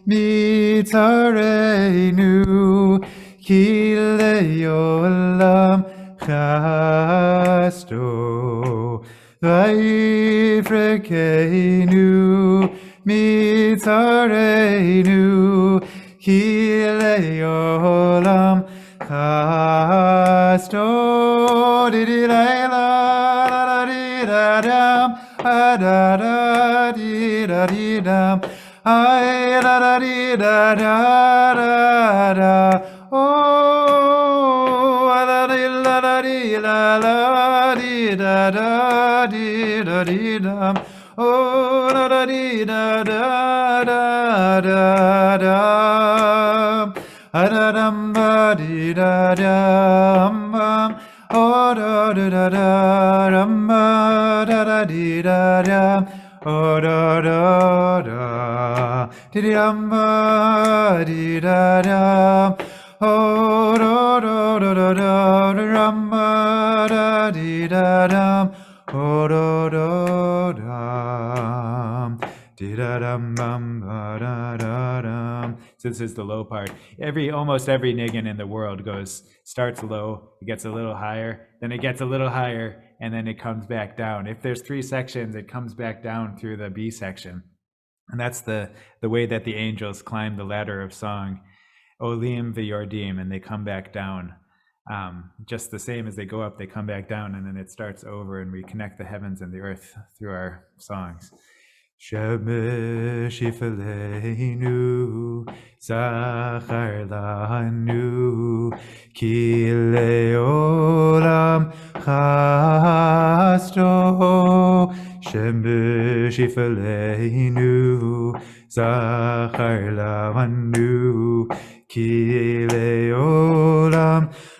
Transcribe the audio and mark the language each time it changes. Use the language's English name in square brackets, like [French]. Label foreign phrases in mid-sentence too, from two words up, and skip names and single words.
[Hebrew] מצרינו כי לעולם חסדו ויפרקנו מצרינו כי לעולם חסדו di-di-la-la-la-di-da-dam a-da-da-di-da-di-dam ay-da-da-di-da-da-da-da oh a-da-di-la-la-di-la-la-di-da-da-di-da-di-dam oh da-da-di-da-da-da-da-dam a-da-dam-ba-di-da-dam-bam oh da-da-da-da-dam da-da-di-da-dam oh da-da-da di-dam-ba-di-da-dam oh da-da-da-da-da-dam-ba-da-di-da-dam oh da-da-dam di-da-dam-bam-ba-da-da-dam. [English] So this is the low part. Almost every nigun in the world starts low, it gets a little higher, then it gets a little higher, and then it comes back down. If there's 3 sections, it comes back down through the B section. And that's the way that the angels climb the ladder of song, [Hebrew] עולים ויורדים, [English] and they come back down. Just the same as they go up, they come back down, and then it starts over, and we connect the heavens and the earth through our songs. [Hebrew] שמש יפלינו זכר לנו כי לעולם חסדו שמש יפלינו זכר לנו כי לעולם